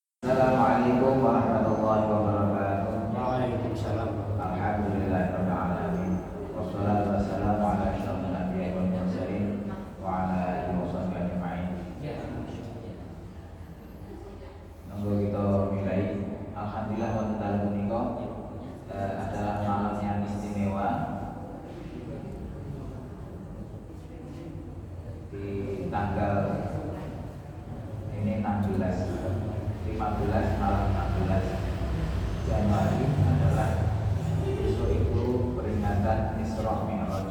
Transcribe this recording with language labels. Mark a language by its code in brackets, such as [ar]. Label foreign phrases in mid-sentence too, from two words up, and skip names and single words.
[ar] السلام عليكم ورحمة الله وبركاته. وعليكم السلام. الحمد لله رب العالمين. والصلاة والسلام على أشرف الأنبياء والمرسلين وعلى آله وصحبه أجمعين. [jv] Monggo kita mulai. [id] Alhamdulillah [jv] wonten dalem punika [id] adalah malam yang istimewa di tanggal ini 15 malam 16 Januari adalah besok itu peringatan Isra Mi'raj.